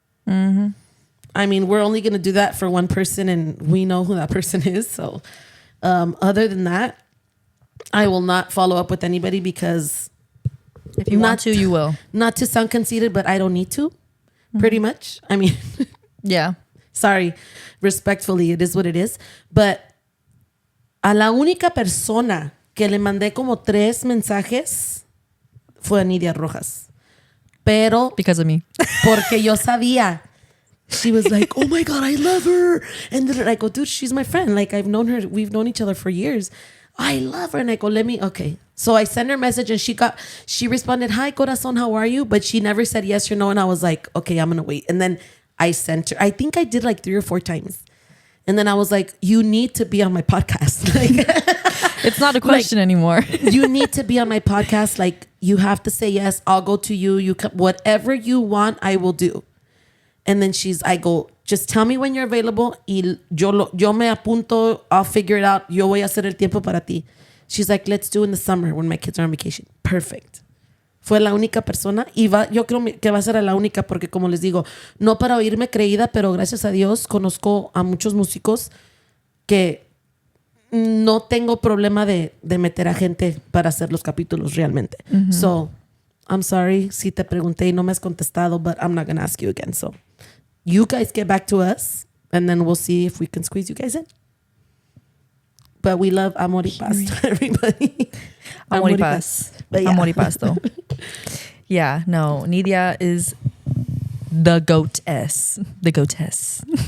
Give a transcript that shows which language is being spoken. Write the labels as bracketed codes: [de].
[en] I mean, we're only going to do that for one person and we know who that person is. So other than that, I will not follow up with anybody because... If you want to, you will. Not to sound conceited, but I don't need to, pretty much. I mean, yeah. Sorry, respectfully, it is what it is. But [es] a la única persona que le mandé como 3 mensajes fue a Nidia Rojas. Pero... [en] Because of me. [es] Porque yo sabía. [en] She was like, oh my God, I love her. And then I go, dude, she's my friend. Like, I've known her. We've known each other for years. I love her. And I go, okay. So I sent her a message and she responded, hi, corazón, how are you? But she never said yes or no. And I was like, okay, I'm going to wait. And then I sent her, I think I did like 3 or 4 times. And then I was like, you need to be on my podcast. Like, it's not a question anymore. You need to be on my podcast. Like, you have to say yes. I'll go to you. You can, whatever you want, I will do. And then I go, just tell me when you're available. [es] Y yo me apunto. [en] I'll figure it out. [es] Yo voy a hacer el tiempo para ti. [en] She's like, let's do in the summer when my kids are on vacation. Perfect. [es] Fue la única persona. Y yo creo que va a ser la única porque, como les digo, no para oírme creída, pero gracias a Dios conozco a muchos músicos que no tengo problema de meter a gente para hacer los capítulos realmente. [en] So, I'm sorry [es] si te pregunté y no me has contestado, [en] but I'm not going to ask you again. So, you guys get back to us, and then we'll see if we can squeeze you guys in. But we love Amor y Paz to everybody. Amor y Paz. But yeah. Amor y Paz, though. Yeah, no. Nidia is the goatess. The goatess.